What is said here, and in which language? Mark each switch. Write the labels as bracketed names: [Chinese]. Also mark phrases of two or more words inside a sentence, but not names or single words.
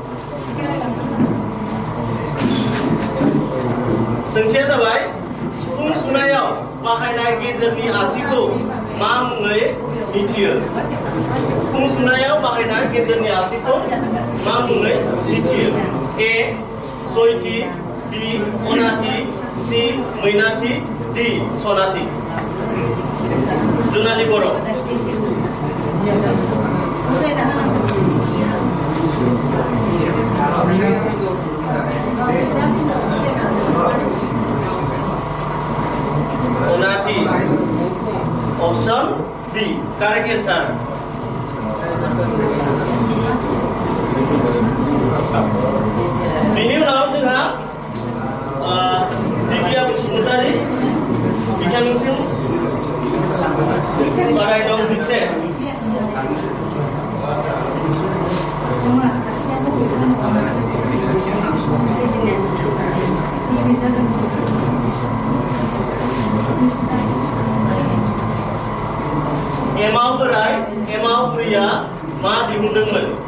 [Bodo] सोंथिया जाबाय सिफुं सुनायाव बाहायनाय गेजेरनि आसिखौ मा मुङै मिथियो सिफुं सुनायाव बाहायनाय गेजेरनि आसिखौ मा मुङै मिथियो ए सयथि बी अनाथि सी मैनाथि डी सनाथि जुनालि बर' Onati [English] option B correct answer [Bodo] बिनि उनाव जोंहा दिबिया बसुमतारी बिथांनिसिम बादायदों 11 एमाव बोराय एमाव बुरैया मा दिहुनदोंमोन